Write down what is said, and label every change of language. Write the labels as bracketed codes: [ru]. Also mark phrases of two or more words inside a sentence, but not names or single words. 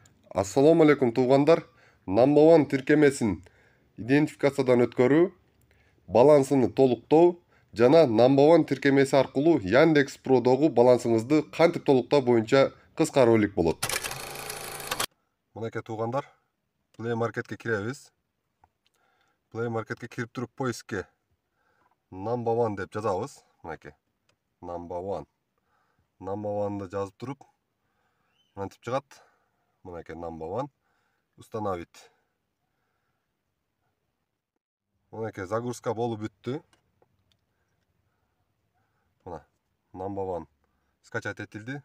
[ar] السلام عليكم [ky] туугандар. [en] Number one [ky] тиркемесин идентификациядан өткөрүү, балансыны толуктоо жана [en] Number one [ky] тиркемеси аркылуу Яндекс Продогу балансыңызды кантип толуктоо боюнча кыска ролик болот. Мынакей туугандар, Play Marketке киребиз. Play Marketке кирип туруп поискке [en] Number one [ky] деп жазабыз. Мынакей [en] Number one. Number one'ды [ky] жазып туруп, мынтип чыгат. Мынакей [en] Number one. [ky] Установить. Мынакей загрузка болуп бүттү. Мына [en] Number one [ky] скачать этилди.